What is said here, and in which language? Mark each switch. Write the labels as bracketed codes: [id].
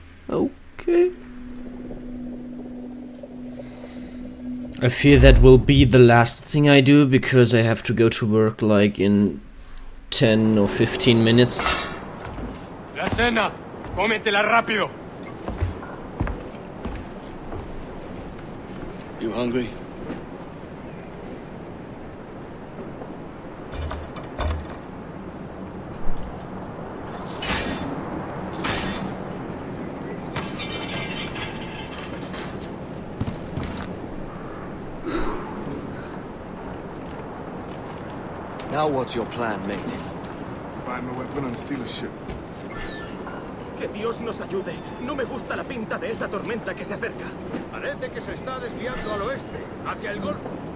[en] Okay. I fear that will be the last thing I do, because I have to go to work like in 10 or 15 minutes. [es] La cena, cómetela rápido. [en] You hungry? Now what's your plan, mate? Find a weapon and steal a ship. [es] Que Dios nos ayude. No me gusta la pinta de esa tormenta que se acerca. Parece que se está desviando al oeste, hacia el Golfo.